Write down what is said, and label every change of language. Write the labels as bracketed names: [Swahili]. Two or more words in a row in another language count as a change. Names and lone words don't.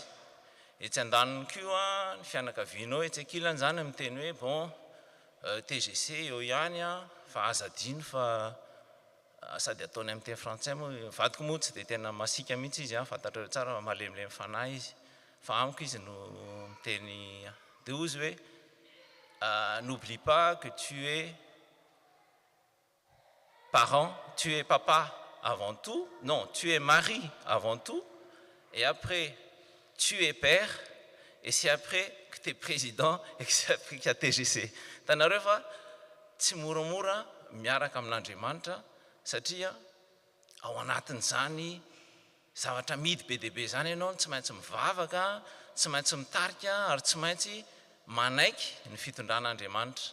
[Malagasy] etsy andaniny koa ny fianakavianao etsy ankilany zany miteny hoe bon TGC eo ihany fa azadino fa sady ataony amin'ny teny frantsay moa vadiko moa tsy dia tena masika mihitsy izy fantatrareo tsara malemilemy fanahy izy fa amiko izy no miteny dia ozy hoe [French] n'oublie pas que tu es parent, tu es papa avant tout, non, tu es mari avant tout, et après tu es père, et c'est après que tu es président et que c'est après qu'il y a TGC. [Malagasy] Tanareo fa tsy moramora miaraka amin'Andriamanitra satria ao anatin'izany zavatra midy be dia be zany ianao tsy maintsy mivavaka, tsy maintsy mitarika ary tsy maintsy manaiky ny fitondran'Andriamanitra.